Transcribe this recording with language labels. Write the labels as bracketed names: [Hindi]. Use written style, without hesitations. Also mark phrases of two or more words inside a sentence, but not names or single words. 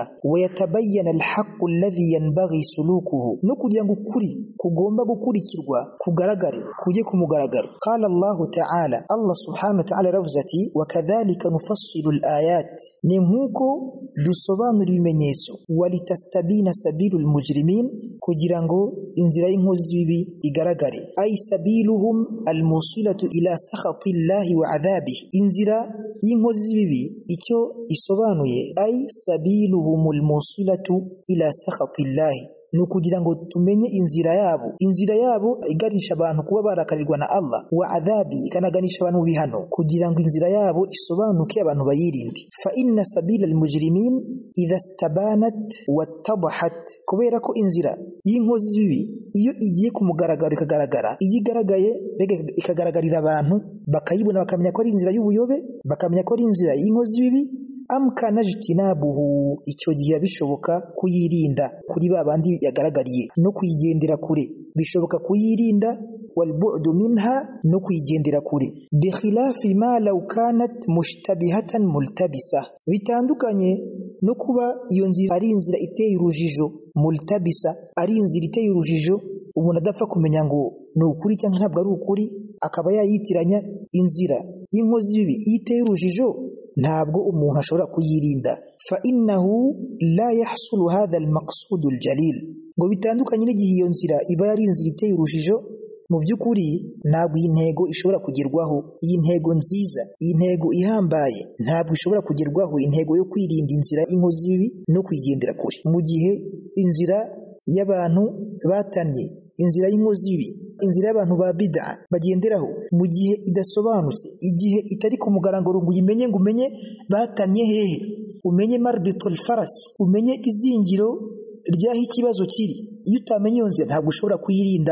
[Arabic] ويتبين الحق الذي ينبغي سلوكه, [Kinyarwanda] no kugira ngo ukuri kugomba gukurikirwa kugaragare, kujye ku mugaragaro. [Arabic] قال الله تعالى, [Kinyarwanda] Allah [Arabic] سبحانه وتعالى [Kinyarwanda] yaravuze ati [Arabic] وكذلك نفصل الآيات, [Kinyarwanda] ni nkuko dusobanura ibimenyetso. [Arabic] ولتستبين سبيل المجرمين, [Kinyarwanda] kugira ngo inzira y'inkozi z'ibibi igaragare. [Arabic] أي سبيلهم الموصلة إلى سخط الله وعذابه, [Kinyarwanda] inzira y'inkozi z'ibibi icyo isobanuye [Arabic] أي سبيلهم الموصلة إلى سخط الله, [Kinyarwanda] no kugira ngo tumenye inzira yabo iganisha abantu kuba barakarirwa na Allah, [Arabic] وعذاب, [Kinyarwanda] ikanaganisha abantu bihano, kugira ngo inzira yabo isobanuke abantu bayirinde. [Arabic] فإن سبيل المجرمين إذا استبانت واتضحت, [Kinyarwanda] kubera ko inzira y'inkozi z'ibibi iyo igiye ku mugaragaro ikagaragara, iyo igaragaye ikagaragarira abantu bakayibona, bakamenya ko ari inzira y'ubuyobe, bakamenya ko ari inzira y'inkozi z'ibibi, [Arabic] أمكن اجتنابه, [Kinyarwanda] icyo gihe bishoboka kuyirinda kuri babandi yagaragariye, no kuyigendera kure bishoboka kuyirinda, [Arabic] والبعد منها, [Kinyarwanda] no kuyigendera kure. [Arabic] بخلاف ما لو كانت مشتبهة ملتبسة, [Kinyarwanda] bitandukanye no kuba iyo nzira ari inzira iteye urujijo, multabisa, ari inzira iteye urujijo, umuntu adapfa kumenya ngo ni ukuri cyangwa ntabwo ari ukuri, akaba yayitiranya. Inzira y'inkozi z'ibibi iteye urujijo ntabwo umuntu ashobora kuyirinda. [Arabic] فإنه لا يحصل هذا المقصود الجليل, [Kinyarwanda] ngo bitandukanye n'igihe iyo nzira iba yari inzira iteye urujijo, mu by'ukuri ntabwo iyi ntego ishobora kugerwaho, iyi ntego nziza, iyi ntego ihambaye ntabwo ishobora kugerwaho, intego yo kwirinda inzira y'inkozi z'ibibi no kuyigendera kure. Mu gihe inzira y'abantu batanye, inzira y'inkozi z'ibibi, inzira y'abantu ba bid'a bagenderaho, mu gihe idasobanutse, igihe itari ku mugaragaro ngo uyimenye, ngo umenye batanye hehe, umenye [Arabic] مربط الفرس, [Kinyarwanda] umenye izingiro ryaho ikibazo kiri, iyo utamenye iyo nzira ntabwo ushobora kuyirinda.